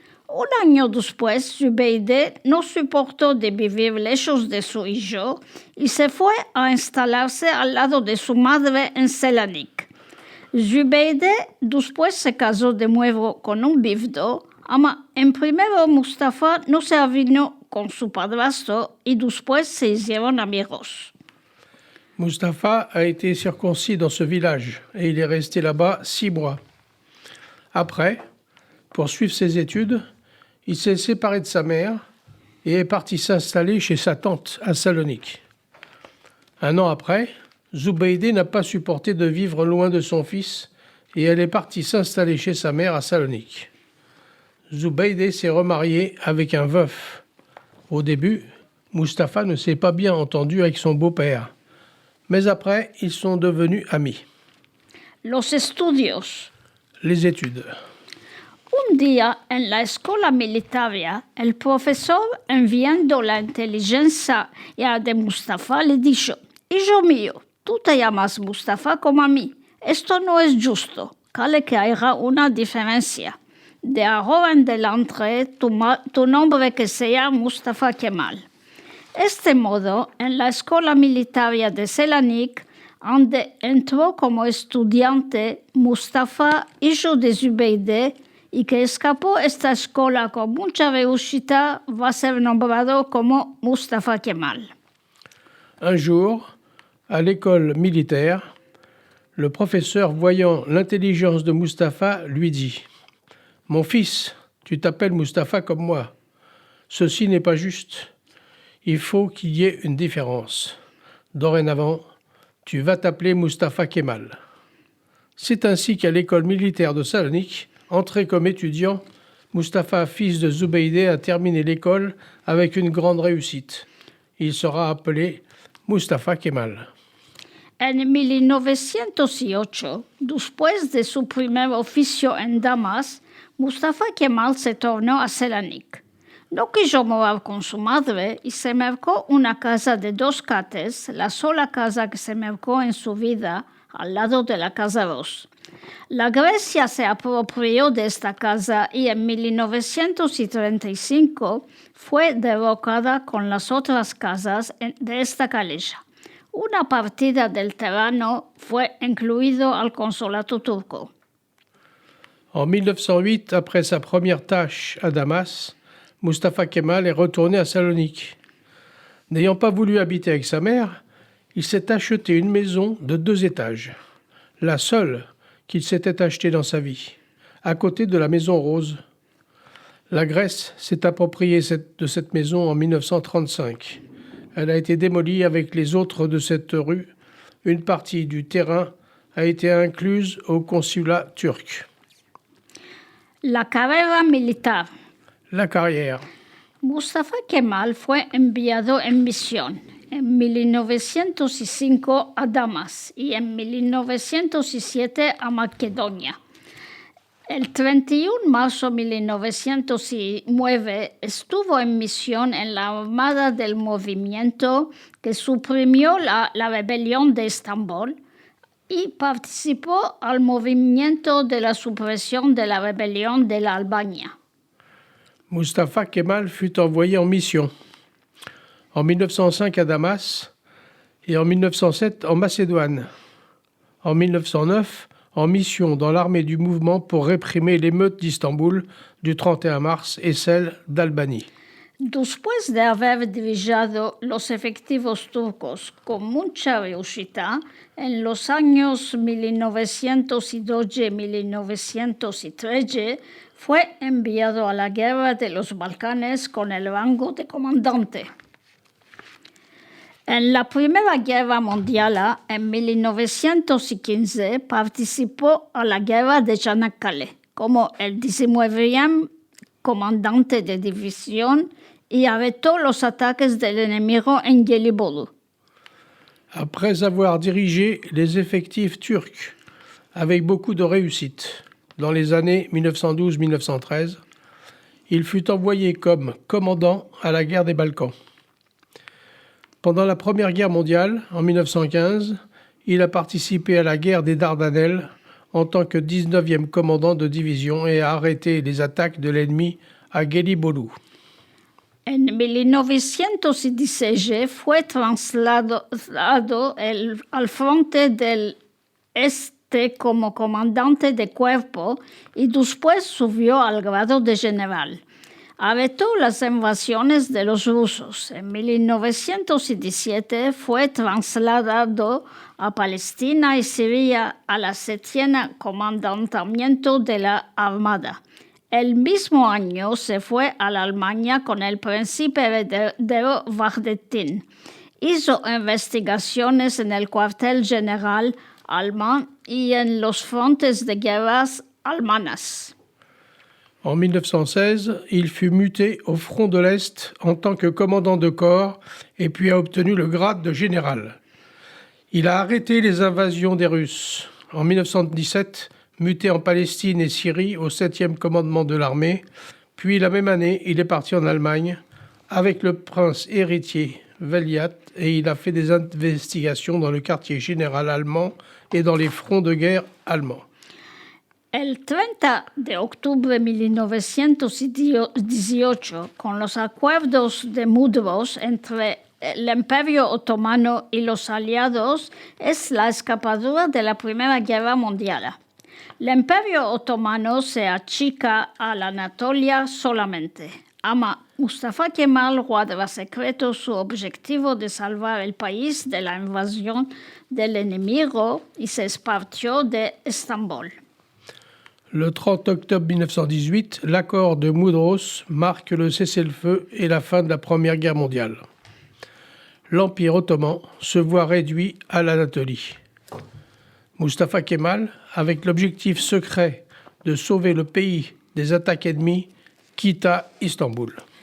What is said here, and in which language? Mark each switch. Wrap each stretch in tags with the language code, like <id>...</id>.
<lad>Un año después, Zubeide no soportó de vivir lejos de su hijo y se fue a instalarse al lado de su madre en Selanik. Zubeide después se casó de nuevo con un viudo, en primero Mustafa no se avino con su padrastro y después se hicieron amigos.</lad> <fr>Mustapha a été circoncis dans ce village et il est resté là-bas 6 mois. Après, pour suivre ses études, il s'est séparé de sa mère et est parti s'installer chez sa tante à Salonique. Un an après, Zubeide n'a pas supporté de vivre loin de son fils et elle est partie s'installer chez sa mère à Salonique. Zubeide s'est remarié avec un veuf. Au début, Mustapha ne s'est pas bien entendu avec son beau-père. Mais après, ils sont devenus amis.</fr> <lad>Los estudios.</lad> <fr>Les études.</fr> <lad>Un día en la escuela militaria, el profesor, enviando la inteligencia de Mustafa, le dijo: Hijo mío, tú te llamas Mustafa como a mí. Esto no es justo. Cale que haya una diferencia. De ahora en adelante, tu nombre que sea Mustafa Kemal. Este modo, en la escuela militaria de Selanik, donde entró como estudiante Mustafa, hijo de Zubeide, y que escapó esta escuela con mucha réussite, va a ser nombrado como Mustafa Kemal.</lad> <fr>Un jour, à l'école militaire, le professeur, voyant l'intelligence de Mustapha, lui dit: « Mon fils, tu t'appelles Mustapha comme moi. Ceci n'est pas juste. Il faut qu'il y ait une différence. Dorénavant, tu vas t'appeler Mustafa Kemal. » C'est ainsi qu'à l'école militaire de Salonique, entré comme étudiant, Mustapha, fils de Zubeide, a terminé l'école avec une grande réussite. Il sera appelé Mustafa Kemal.</fr> <lad>En 1908, después de su primer oficio en Damas, Mustafa Kemal se tornó a Selanik. No quiso morar con su madre y se mercó una casa de 2 cates, la sola casa que se mercó en su vida, al lado de la Casa Ros. La Grecia se apropió de esta casa y en 1935 fue derrocada con las otras casas de esta calleja. Una partida del terreno fue incluido al consulado turco.</lad> <fr>En 1908, après sa première tâche à Damas, Mustafa Kemal est retourné à Salonique. N'ayant pas voulu habiter avec sa mère, il s'est acheté une maison de 2 étages, la seule qu'il s'était achetée dans sa vie, à côté de la maison rose. La Grèce s'est appropriée de cette maison en 1935. Elle a été démolie avec les autres de cette rue. Une partie du terrain a été incluse au consulat turc.</fr> <lad>La carrera militar.</lad> <fr>La carrière.</fr> <lad>Mustafa Kemal fue enviado en misión en 1905 a Damas y en 1907 a Macedonia. El 31 de marzo de 1909 estuvo en misión en la Armada del Movimiento que suprimió la rebelión de Estambul y participó al movimiento de la supresión de la rebelión de la Albania.</lad> <fr>Mustafa Kemal fut envoyé en mission en 1905 à Damas et en 1907 en Macédoine. En 1909, en mission dans l'armée du mouvement pour réprimer l'émeute d'Istanbul du 31 mars et celle d'Albanie.</fr> <lad>Después de haber dirigido los efectivos turcos con mucha réussite, en los años 1912 y 1913 fue enviado a la guerra de los Balcanes con el rango de comandante. En la Primera Guerra Mundial, en 1915, participó a la guerra de Çanakkale como el 19e comandante de división y arrêtó los ataques del enemigo en Gelibolu.</lad> <fr>Après avoir dirigé les effectifs turcs avec beaucoup de réussite dans les années 1912-1913, Il fut envoyé comme commandant à la guerre des Balkans. Pendant la Première Guerre mondiale, en 1915, il a participé à la guerre des Dardanelles en tant que 19e commandant de division et a arrêté les attaques de l'ennemi à Gelibolu.</fr> <lad>En 1916 fue trasladado al frente del Este como comandante de cuerpo y después subió al grado de general. Arrestó las invasiones de los rusos. En 1917 fue trasladado a Palestina y Siria a la 7ª Comandamiento de la Armada. El mismo año se fue a la Alemania con el príncipe heredero Vahdettin. Hizo investigaciones en el cuartel general alemán y en los frontes de guerras alemanas.</lad> <fr>En 1916, il fut muté au front de l'Est en tant que commandant de corps et puis a obtenu le grade de général. Il a arrêté les invasions des Russes. En 1917, muté en Palestine et Syrie au 7e commandement de l'armée, puis la même année, il est parti en Allemagne avec le prince héritier Veliat et il a fait des investigations dans le quartier général allemand et dans les fronts de guerre allemands.</fr> <lad>El 30 de octubre de 1918, con los acuerdos de Mudros entre el Imperio Otomano y los aliados, es la escapadura de la Primera Guerra Mundial. El Imperio Otomano se achica a la Anatolia solamente. Mustafa Kemal guarda secreto su objetivo de salvar el país de la invasión del enemigo y se esparció de Estambul.</lad> <fr>Le 30 octobre 1918, l'accord de Mudros marque le cessez-le-feu et la fin de la Première Guerre mondiale. L'Empire ottoman se voit réduit à l'Anatolie. Mustafa Kemal, avec l'objectif secret de sauver le pays des attaques ennemies, quitta Istanbul.</fr>